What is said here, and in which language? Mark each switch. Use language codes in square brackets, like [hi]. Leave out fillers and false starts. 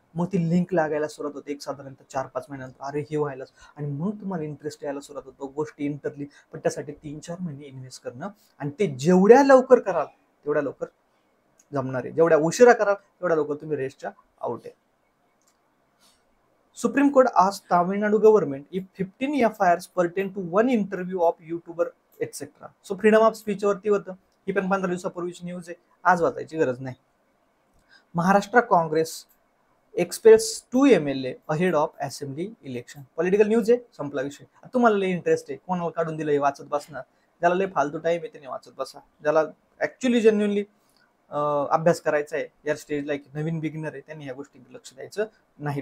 [mr] मग ती लिंक लागायला सुरुवात होते एक साधारणतः 4-5 महिन्यानंतर, अरे हे व्हायलाच. आणि मग तुम्हाला इंटरेस्ट यायला सुरुवात होतो गोष्टी इंटरली. पण त्यासाठी 3-4 महिने इन्व्हेस्ट करणं, आणि ते जेवढ्या लवकर कराल तेवढ्या लवकर जमणार आहे. जेवढ्या उशिरा कराल तेवढ्या लवकर तुम्ही रेसच्या आउट आहे. [en] Supreme Court asked Tamil Nadu government if 15 FIRs pertain to one interview of YouTuber etc. [mr] So freedom of speech वरती होतं. ही पण 15 दिवसापूर्वीची न्यूज आहे, आज वाचायची गरज नाही. [en] Maharashtra Congress expels 2 MLA ahead of assembly election. [mr] Political news आहे, संपला विषय. तुम्हाला लय इंटरेस्ट आहे, कोणाला काढून दिलं हे वाचत बसणार. ज्याला लय फालतू टाइम आहे त्याने वाचत बसा. ज्याला ऍक्च्युअली जेन्युअनली अभ्यास करायचा आहे, या स्टेजला एक नवीन बिगिनर आहे, त्यांनी या गोष्टींकडे लक्ष द्यायचं नाही.